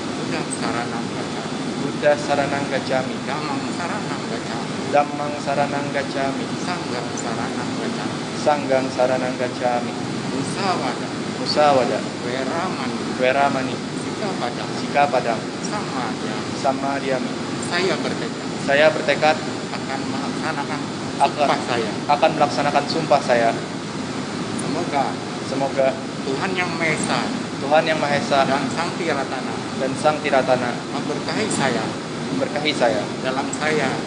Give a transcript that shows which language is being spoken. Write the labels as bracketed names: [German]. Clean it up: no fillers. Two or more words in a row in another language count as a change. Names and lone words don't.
[Pali] Buddha saranang gacchami. Dhammang saranang gacchami. Sanghang saranang gacchami. Musawada. Weramani. Sikapadang. Samadhyami. [Indonesian] Saya bertekad akan melaksanakan akan akan melaksanakan sumpah saya. Semoga Tuhan yang Maha Esa Tuhan yang Maha Esa dan Sang Tiratana Sang Tiratana memberkahi saya dalam saya